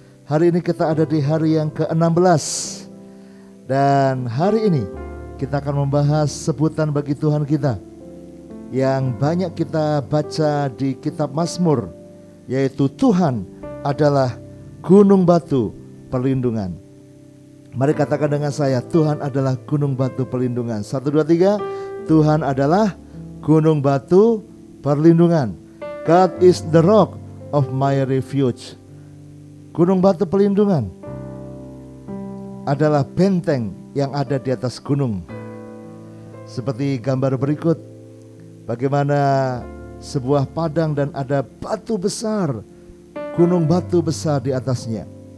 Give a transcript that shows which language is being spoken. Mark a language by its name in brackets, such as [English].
[Indonesian] Hari ini kita ada di hari yang ke-16, dan hari ini kita akan membahas sebutan bagi Tuhan kita yang banyak kita baca di kitab Mazmur, yaitu Tuhan adalah gunung batu perlindungan. Mari katakan dengan saya, Tuhan adalah gunung batu perlindungan. 1, 2, 3. Tuhan adalah gunung batu perlindungan. [English] God is the rock of my refuge. [Indonesian] Gunung batu perlindungan adalah benteng yang ada di atas gunung. Seperti gambar berikut, bagaimana sebuah padang dan ada batu besar, gunung batu besar di atasnya.